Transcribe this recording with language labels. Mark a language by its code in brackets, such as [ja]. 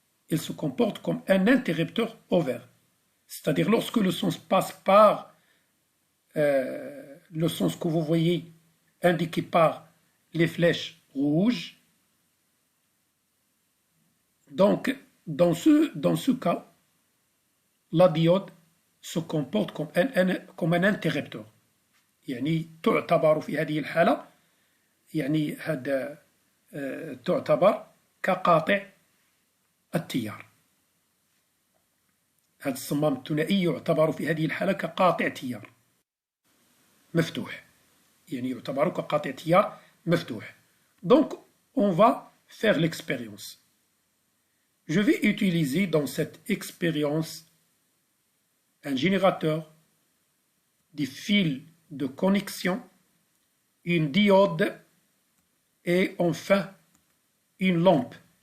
[fr] Il se comporte comme un interrupteur ouvert. C'est-à-dire lorsque le sens passe par le sens que vous voyez indiqué par les flèches rouges. Donc, dans ce cas, la diode se comporte comme un interrupteur. [ar] يعني تعتبر في هذه الحالة يعني هذا تعتبر كقاطع التيار. هذا الصمام الثنائي يعتبر في هذه الحالة كقاطع تيار مفتوح. يعني يعتبر كقاطع تيار مفتوح. [fr] Donc, on va faire l'expérience. Je vais utiliser dans cette expérience un générateur, des fils de connexion, une diode et enfin une lampe.